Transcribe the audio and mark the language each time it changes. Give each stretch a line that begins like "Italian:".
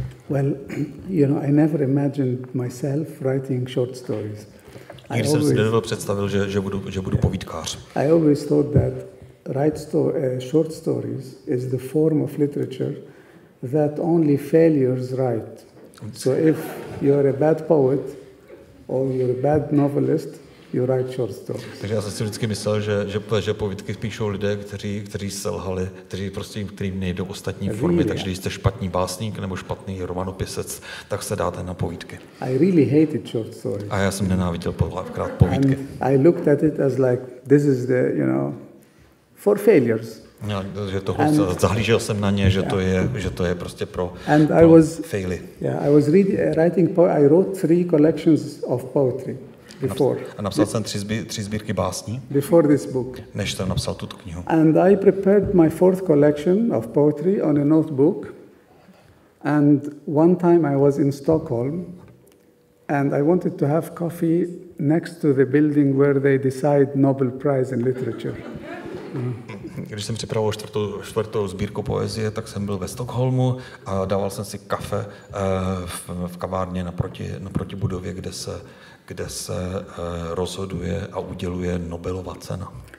English: Well, you know, I never imagined myself writing short stories.
Czech: Nikdy jsem si nedovedl představil, že budu povídkář.
English: I always thought that short stories is the form of literature that only failures write. So if you're a bad poet or you're a bad novelist, you write short stories.
Czech: Takže já jsem si vždycky myslel, že povídky píšou lidé, kteří selhali, kterým nejdou ostatní formy, takže když jste špatný básník nebo špatný romanopisec, tak se dáte na povídky.
English: I really hated short stories.
Czech: A já jsem nenáviděl povídky.
English: And I looked at it as like, this is the, you know, for failures.
Czech: Že toho zahlížel jsem na ně, že to je prostě pro faily.
English: Yeah, I was writing. I wrote 3 collections of poetry before.
Czech: A napsal jsem 3 sbírky básní.
English: Before this book.
Czech: Než jsem napsal tuto knihu.
English: And I prepared my 4th collection of poetry on a notebook. And one time I was in Stockholm, and I wanted to have coffee next to the building where they decide Nobel Prize in Literature.
Czech: Když jsem připravoval 4. sbírku poezie, tak jsem byl ve Stockholmu a dával jsem si kafe v kavárně naproti budově, kde se rozhoduje a uděluje Nobelova cena.